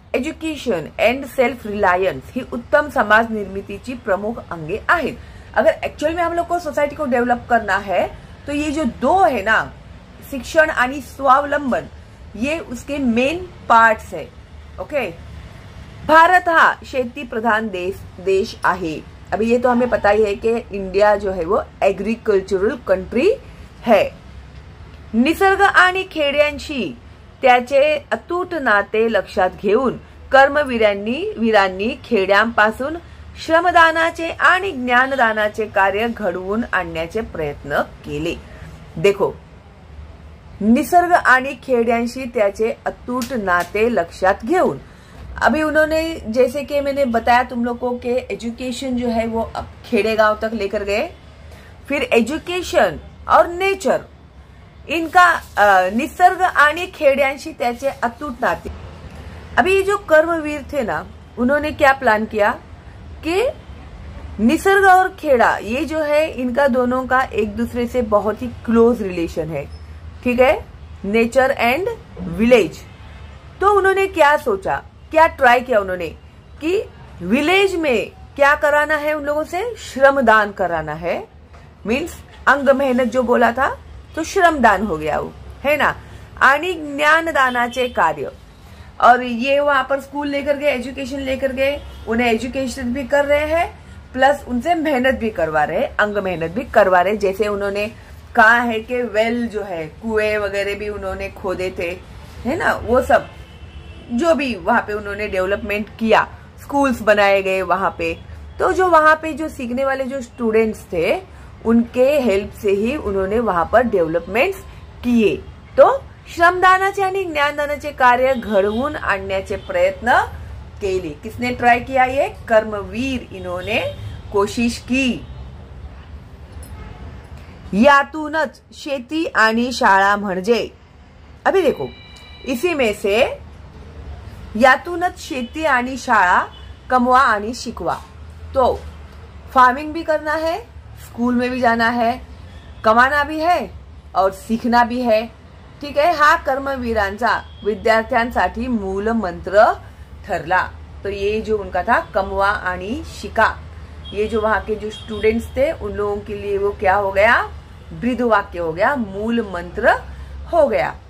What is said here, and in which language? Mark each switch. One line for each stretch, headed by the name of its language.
Marathi: Education end self Reliance ही उत्तम समाज निर्मितीची प्रमुख अंगे आहेत।
Hindi: अगर एक्चुअल में हम लोग को सोसाइटी को डेवलप करना है तो ये जो दो है ना,
Marathi: शिक्षण आणि स्वावलंबन,
Hindi: ये उसके मेन पार्ट्स है, ओके।
Marathi: भारत हा शेती प्रधान देश आहे।
Hindi: अभी ये तो हमें पता ही है कि इंडिया जो है वो एग्रीकल्चरल कंट्री है,
Marathi: निसर्ग आणि खेड्यांशी त्याचे अतूट नाते लक्षात घेऊन कर्मवीरांनी खेड्यांपासून श्रमदानाचे आणि ज्ञानदानाचे कार्य घडवून आणण्याचे प्रयत्न केले।
Hindi: देखो,
Marathi: निसर्ग आणि खेड्यांशी त्याचे अतूट नाते लक्षात घेऊन,
Hindi: अभी उन्होंने जैसे कि मैंने बताया तुम लोग को कि एजुकेशन जो है वो अब खेड़े गांव तक लेकर गए। फिर एजुकेशन और नेचर, इनका
Marathi: निसर्ग आणि खेड्यांशी त्याचे अतूट नाते।
Hindi: अभी ये जो कर्मवीर थे ना, उन्होंने क्या प्लान किया कि निसर्ग और खेड़ा ये जो है इनका दोनों का एक दूसरे से बहुत ही क्लोज रिलेशन है, ठीक है, नेचर एंड विलेज। तो उन्होंने क्या सोचा, क्या ट्राई किया उन्होंने कि विलेज में क्या कराना है, उन लोगों से श्रमदान कराना है। मीन्स अंग मेहनत जो बोला था तो श्रमदान हो गया वो, है ना।
Marathi: आणि ज्ञानदानाचे कार्य,
Hindi: और ये वहां पर स्कूल लेकर गए, एजुकेशन लेकर गए, उन्हें एजुकेशन भी कर रहे हैं प्लस उनसे मेहनत भी करवा रहे, अंग मेहनत भी करवा रहे। जैसे उन्होंने कहा है कि वेल जो है, कुएं वगैरह भी उन्होंने खोदे थे, है ना, वो सब जो भी वहां पे उन्होंने डेवलपमेंट किया, स्कूल्स बनाए गए वहां पे। तो जो वहां पे जो सीखने वाले जो स्टूडेंट्स थे उनके हेल्प से ही उन्होंने वहां पर डेव्हलपमेंट्स किए।
Marathi: तो श्रमदानाचे आणि ज्ञानदानाचे कार्य घडवून आणण्याचे प्रयत्न केले।
Hindi: किसने ट्राई किया? ये कर्मवीर, इन्होंने कोशिश की।
Marathi: यातूनच शेती आणि शाळा म्हणजे,
Hindi: अभी देखो इसी में से
Marathi: यातूनच शेती आणि शाळा, कमवा आणि शिकवा।
Hindi: तो फार्मिंग भी करना है, स्कूल में भी जाना है, कमाना भी है और सीखना भी है, ठीक है।
Marathi: हा कर्मवीरांचा विद्यार्थ्यांसाठी मूल मंत्र ठरला।
Hindi: तो ये जो उनका था
Marathi: कमवा आणि शिका,
Hindi: ये जो वहां के जो स्टूडेंट्स थे उन लोगों के लिए वो क्या हो गया, वृद्ध वाक्य हो गया, मूल मंत्र हो गया।